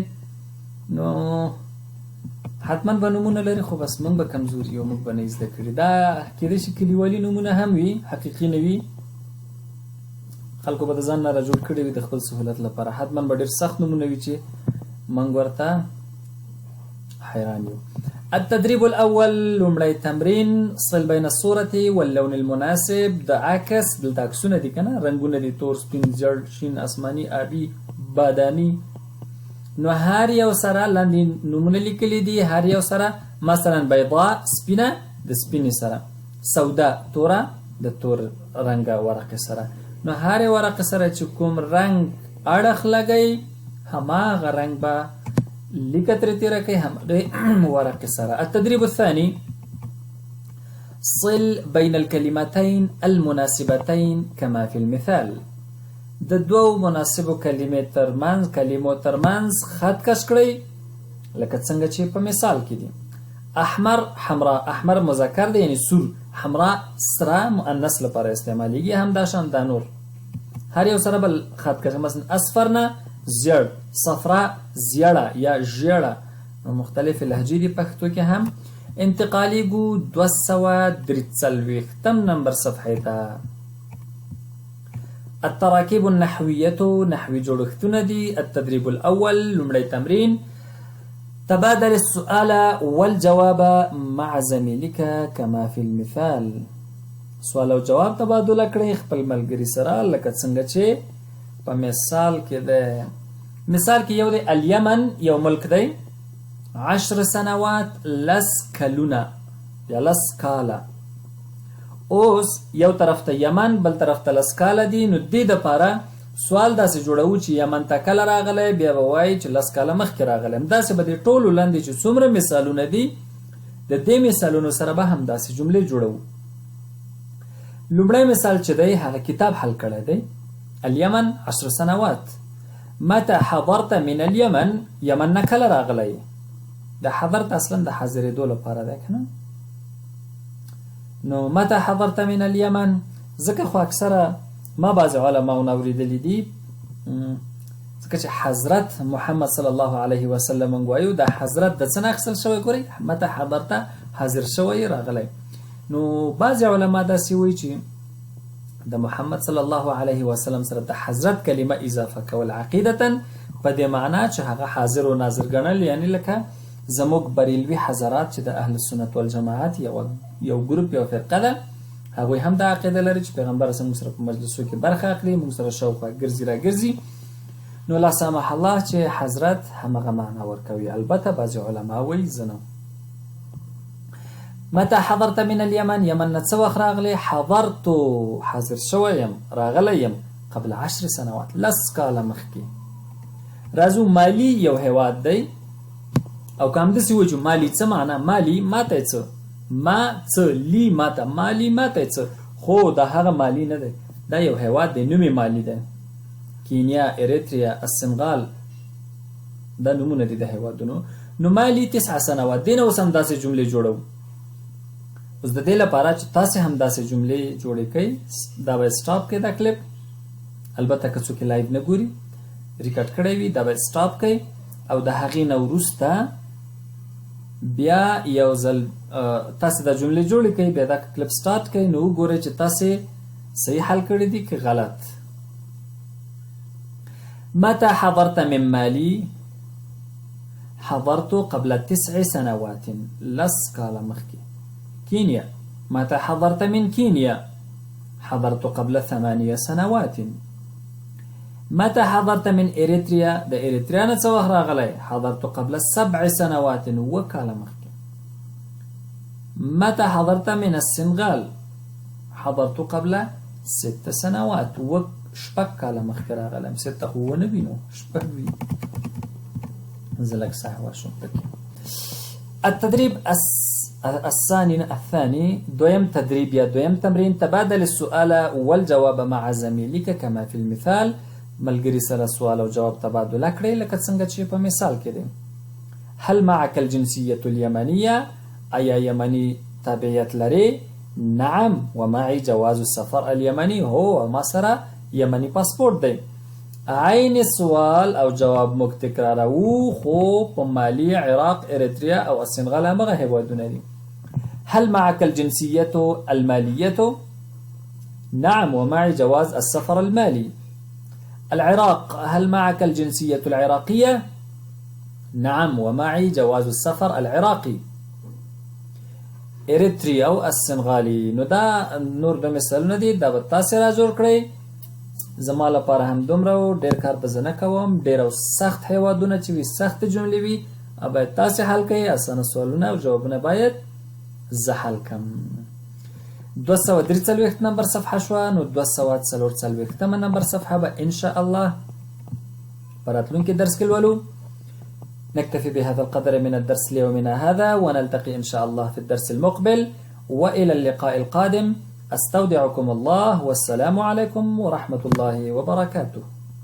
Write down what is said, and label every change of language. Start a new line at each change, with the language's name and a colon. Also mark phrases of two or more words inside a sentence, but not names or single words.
Pashto: نو حتما به نمونه لري خو بس موږ به کمزوري یو موږ به نه زده کړي. دا کېدای شي کلیوالي نمونه هم وي حقیقي نه وي. خلکو به د ځان نه راجوړ کړي وي د خپل سهولت لپاره. حتما به ډېر سخت نمونه وي چې موږ ورته حیران یو.
Arabic: التدريب الأول
Pashto: لومړی تمرین.
Arabic: صل بين الصورة واللون المناسب.
Pashto: د عکس دلته عکسونه دي کنه رنگونه دي تور سپین زیړ شین اسماني آبي بادامي. نو هر یو سره لاندې نمونه لیکلي دي. هر یو سره مثلا بيضاء سپینه د سپینې سره. سوداء توره د تور رنګه ورقه سره. نو هر ورقه سره چې کوم رنگ اړخ لګي هماغه رنگ به لیکتر تیره کوي هم ورقه سره.
Arabic: التدريب الثاني صل بين الكلمتين المناسبتين كما في المثال.
Pashto: د دوو مناسبو کلمو ترمنځ خط کش کړئ لکه څنګه چې په مثال کې دي.
Arabic: احمر حمراء.
Pashto: احمر مذکر دی یعنی سور. حمراء سره مؤنث لپاره استعمالیږي. هم دا شان دا نور هر یو سره بل خط کش. مثلا اصفر نه زیړ. صفراء زیړه یا ژیړه. مختلف لهجې دي پښتو کې هم. انتقالي ګو 243 نمبر صفحه ته.
Arabic: التراكيب النحوية
Pashto: نحوي جوړښتونه دي.
Arabic: التدريب الأول
Pashto: لومړی تمرین.
Arabic: تبادل السؤال والجواب مع زميلك كما في المثال.
Pashto: سوال او جواب تبادله کړئ خپل ملګري سره لکه څنګه چې په مثال کې ده. مثال کې یو دی اليمن یو ملک دی. 10 سنوات لس کلونه یا لس کاله. اوس یو طرف ته یمن بل طرف ته لس کاله دي. نو دې دپاره سوال داسې جوړوو چې یمن ته کله راغلی بیا به وایي چې لس کاله مخکې راغلی. داسې به د ټولو لاندې چې څومره مثالونه دي د دې مثالونو سره به هم داسې جملې جوړوو. لومړی مثال چې دی هغه کتاب حل کړی دی.
Arabic: اليمن 10 سنوات. متى حضرت من اليمن.
Pashto: یمن نه کله راغلی. د حضرت اصلا د حاضرېدو لپاره دی که نه. نو
Arabic: متى حضرت من اليمن
Pashto: ځکه خو اکثره ما بعض علماونه اوریدلی دي ځکه چې حضرت محمد
Arabic: صلی الله علیه وسلم
Pashto: موږ وایو دا حضرت د څه نه اخیستل شوی. ګورئ
Arabic: متى حضرت
Pashto: حاضر شوی راغلی. نو بعض علما داسې وایي چې د محمد
Arabic: صلی الله علیه وسلم
Pashto: سره د حضرت کلمه اضافه کول عقیدتا په دې معنا چې هغه حاضر و ناظر ګڼل. یعنی لکه زموږ بریلوي حضرات چې د
Arabic: اهل سنت والجماعت
Pashto: یو ګروپ یو فرقه ده هغوی هم دا عقیده لري چې پیغمبر موږ سره په مجلسو کې برخه اخلي موږ سره شاوخوا ګرځي را ګرځي. نو
Arabic: لا سامح الله
Pashto: چې حضرت همغه معنا ورکوي. البته بعضې علما وایي زه نه.
Arabic: متى حضرت من اليمن.
Pashto: یمن نه څه وخت راغلی. حضرت حاضر شوی یم راغلی یم
Arabic: قبل 10 سنوات
Pashto: لس کاله مخکې. راځو مالی یو هیواد دی او که همداسې وایو چې مالی څه معنا. مالی ماته څه ما څه لی ماته مالی ماته څه. خو دا هغه مالی نه دی دا یو هیواد دی نوم یې مالی دی. كينيا إريتريا السنغال دا نمونه دي ده هیوادونو. نو مالي 9 سنوات دین اوس هم داسې جملې جوړو. اوس د دې لپاره چې تاسې هم داسې جملې جوړې کړئ دا به سټاپ کړئ دا کلیپ. البته که څوک لایو نه ګوري ریکارډ کړی وي دا به سټاپ کړئ او د هغې نه وروسته بیا یو ځل تاسې دا جملې جوړې کړئ بیا دا کلیپ سټارټ کړئ نو وګورئ چې تاسې صحیح حل کړی دي که غلط.
Arabic: متى حضرت من مالي؟ حضرت قبل 9 سنوات
Pashto: لس کاله مخکې.
Arabic: كينيا متى حضرت من كينيا؟ حضرت قبل 8 سنوات. متى حضرت من إريتريا؟
Pashto: د إريتريا نه څه وخت راغلی؟
Arabic: حضرت قبل 7 سنوات
Pashto: وکاله مخکې.
Arabic: متى حضرت من السنغال؟ حضرت قبل 6 سنوات
Pashto: شپږ کاله مخکې راغلم. 6 خو ونه وینو شپږ وي. زه لږ سهوه شوم پکې.
Arabic: التدريب الثاني
Pashto: دويم تدريب يا دويم تمرين.
Arabic: تبادل السؤال والجواب مع زميلك كما في المثال.
Pashto: ملګری سره سوال او جواب تبادله کړئ لکه څنګه چې په مثال کې دی.
Arabic: هل معك الجنسية اليمنية؟
Pashto: ایا یمني تابعیت لري؟
Arabic: نعم ومعي جواز السفر اليمني.
Pashto: هو ما سره یمني پاسپورت دی. عین سوال او جواب موږ تکراروو خو په مالي عراق اريتريا او السنغال همغه هیوادونه دي.
Arabic: هل معك الجنسية المالية؟ نعم ومعي جواز السفر المالي. العراق هل معك الجنسية العراقية؟ نعم ومعي جواز السفر العراقي.
Pashto: اريتريا او السنغالي. نو دا نور د مثالونه دي دا به تاسې را جوړ کړئ. زما لپاره هم دومره و ډېر کار به زه نه کوم. ډېر او سخت هیوادونه چې وي سخت جملې وي باید تاسې حل کړئ. اسانه سوالونه او جوابونه باید زه حل کړم. 243 نمبر صفحه شوه. نو 244 نمبر صفحه به
Arabic: ان شاء الله
Pashto: په راتلونکي درس کې لولو.
Arabic: نكتفي بهذا القدر من الدرس ليومنا هذا ونلتقي إن شاء الله في الدرس المقبل وإلى اللقاء القادم. أستودعكم الله والسلام عليكم ورحمة الله وبركاته.